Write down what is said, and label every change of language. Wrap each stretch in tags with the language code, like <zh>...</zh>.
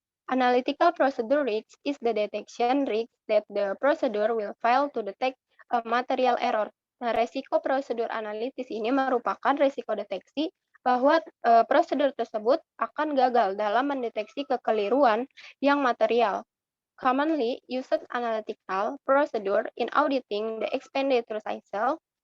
<en>Analytical procedure risk is the detection risk that the procedure will fail to detect a material error.</en> <id>Nah, resiko prosedur analitis ini merupakan resiko deteksi bahwa prosedur tersebut akan gagal dalam mendeteksi kekeliruan yang material.</id> <en>Commonly used analytical procedure in auditing the expenditure cycle.</en>